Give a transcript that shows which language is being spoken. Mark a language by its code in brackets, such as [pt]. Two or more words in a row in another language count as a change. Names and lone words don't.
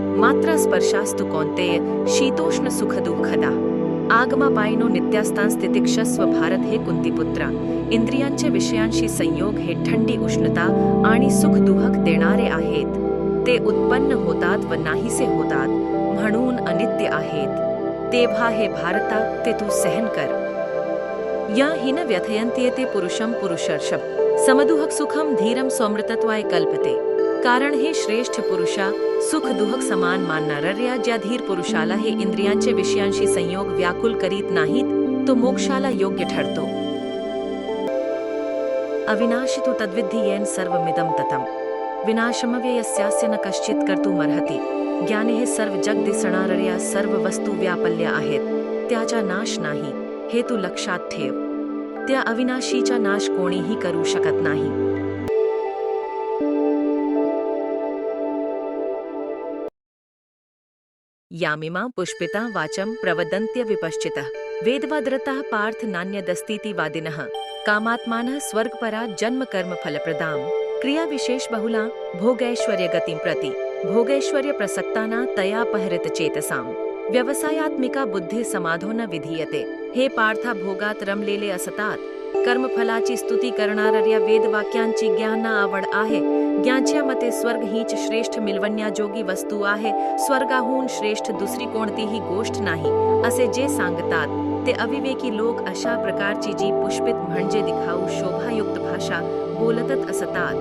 [sa] मात्रा स्पर्शास्तु कौंतेय शीतोष्ण सुखदुःखदा आगमापायनो नित्यास्तांस्तितिक्षस्व भारत [mr] हे कुंतीपुत्रा इंद्रियांचे विषयांशी संयोग हे थंडी उष्णता आणि सुख दुःख देणारे आहेत. ते उत्पन्न होतात व नाहीसे होतात म्हणून अनित्य आहेत. तेव्हा हे भारता ते तू सहन कर. [sa] या हिन व्यथयन्त्येते पुरुषम पुरुषर्षभ समदुःख सुखम धीरम स्वमृतत्वाय कल्पते. [mr] कारण हे श्रेष्ठ पुरुषा सुख दुःख समान मानणाऱ्या ज्या धीर पुरुषाला हे इंद्रियांचे विषयांशी संयोग व्याकुल करीत नाहीत तो मोक्षाला योग्य ठरतो. [sa] अविनाशी तू तद्विद्धि येन सर्वमिदं ततम विनाशमव्ययस्यास्य न कश्चित कर्तुमर्हति. [mr] ज्ञाने हे सर्व जग दिसणाऱ्या सर्व वस्तू व्यापल्य आहेत, त्याचा नाश नाही हे तू लक्षात ठेव. त्या अविनाशीचा नाश कोणीही करू शकत नाही. [sa] यामिमा पुष्पिता वाचम प्रवदन्त्य विपश्चितः वेदवाद्रतः पार्थ नान्यदस्तीति वादिनः कामात्मानः स्वर्गपरा जन्म कर्म फलप्रदां क्रिया विशेष बहुला भोगैश्वर्य गतिं प्रति भोगैश्वर्य प्रसक्ताना तया पहरित चेतसां व्यवसायात्मिका बुद्धी समाधो न विधीयते. [mr] हे पार्था भोगात रमलेले असतात. कर्मफलाची स्तुती करणाऱ्या वेदवाक्यांची ज्ञांना आवड आहे. ज्ञांच्या मते स्वर्ग हीच श्रेष्ठ मिळवण्याजोगी वस्तू आहे. स्वर्गाहून श्रेष्ठ दुसरी कोणतीही गोष्ट नाही असे जे सांगतात ते अविवेकी लोक अशा प्रकारची जी पुष्पित म्हणजे दिखाऊ शोभायुक्त भाषा बोलतच असतात.